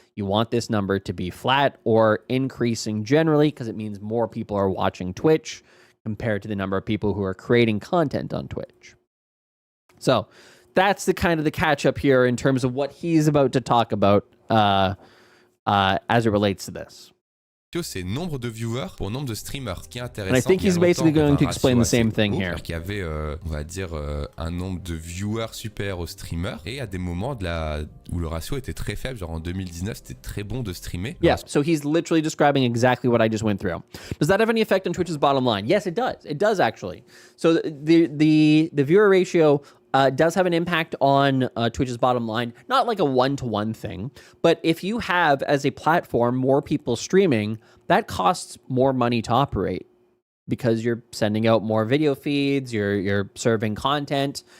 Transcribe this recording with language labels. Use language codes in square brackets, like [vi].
[en] You want this number to be flat or increasing generally, because it means more people are watching Twitch compared to the number of people who are creating content on Twitch. So that's the kind of the catch up here in terms of what he's about to talk about as it relates to this. [fr] C'est nombre de viewers pour nombre de streamers. Ce qui est intéressant. [en] And I think he's basically going to explain the same thing here. [fr] Il y avait, on va dire, un nombre de viewers super aux streamers et à des moments où le ratio était très faible. Genre en 2019, c'était très bon de streamer. [en] Yeah, so he's literally describing exactly what I just went through. Does that have any effect on Twitch's bottom line? Yes, it does. It does actually. So the viewer ratio does have an impact on Twitch's bottom line. Not like a one-to-one thing, but if you have, as a platform, more people streaming, that costs more money to operate because you're sending out more video feeds, you're serving content.